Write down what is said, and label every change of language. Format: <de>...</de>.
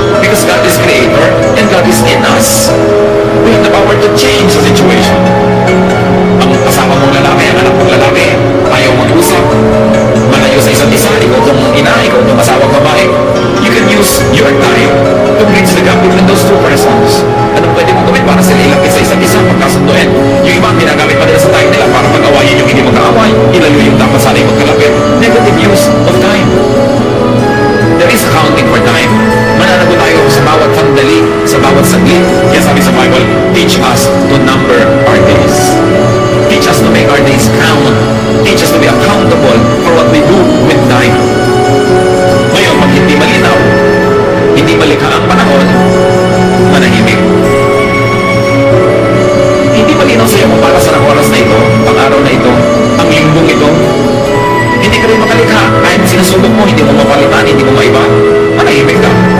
<en>Because God is creator and God is in us. We have the power to change the situation.</en> <tl>Ang kasama mong lalaki, ang anak mong lalaki, ayaw mag-usap, malayo sa isa't isa, ikaw itong ina, ikaw itong asawang babae.</tl> <en>You can use your time to bridge the gap between those two persons.</en> <tl>Anong pwede mong gawin para sila ilapit sa isa't isa, pagkasunduin? Yung iba, ginagamit pa nila sa time nila para pag-awayin yung hindi magkaaway, ilayo yung dapat sana yung magkalapit.</tl> <en>Negative use of time. There is accounting for time.</en> <tl>Mananagot tayo sa bawat sandali, sa bawat saglit. Kaya sabi sa Bible,</tl> <en>teach us to number our days. Teach us to make our days count. Teach us to be accountable for what we do with time.</en> <tl>Ngayon, pag hindi malinaw, hindi malikha ang panahon, manahimik. Hindi malinaw sa'yo kung para sa oras na ito, ang araw na ito, ang linggong ito, hindi ka rin makalikha. Kahit sinasubok mo, hindi mo mapalitan, hindi mo maiba, manahimik ka.</tl>